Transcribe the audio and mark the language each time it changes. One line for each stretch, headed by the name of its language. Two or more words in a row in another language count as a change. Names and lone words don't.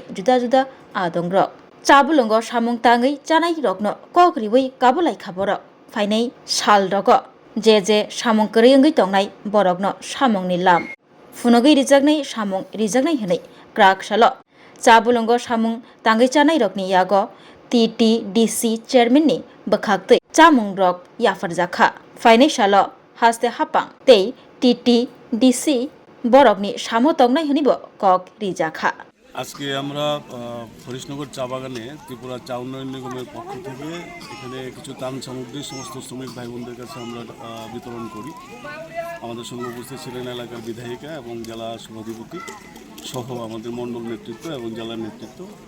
Kok Borok: जुदा जुदा आदंग्र चाबुलंग सामुं ताङै जानाय रकनो कग्रिबै काबुलाय खाबर फाइनै साल रग जे सामुं करै तंनाय बरकनो सामुंनि लाम फुनगै रिजागनाय सामुं रिजागनाय हनै क्राक साल चाबुलंग सामुं ताङै जानाय रकनि याग टीटीडीसी चेयरमैननि बखागतै चामुं रक याफारजाखा फाइनै साल हास्ते हापां तै टीटीडीसी बरकनि सामो तंनाय हनिबो कक रिजाखा
Bangla: আজকে আমরা হরিশনগর চা বাগানে ত্রিপুরা চা উন্নয়ন নিগমের পক্ষ থেকে এখানে কিছু ত্রাণ সামগ্রী সমস্ত শ্রমিক ভাই বোনদের কাছে আমরা বিতরণ করি। আমাদের সঙ্গে উপস্থিত ছিলেন এলাকার বিধায়িকা এবং জেলা সভাধিপতি সহ আমাদের মণ্ডল নেতৃত্ব এবং জেলার নেতৃত্ব।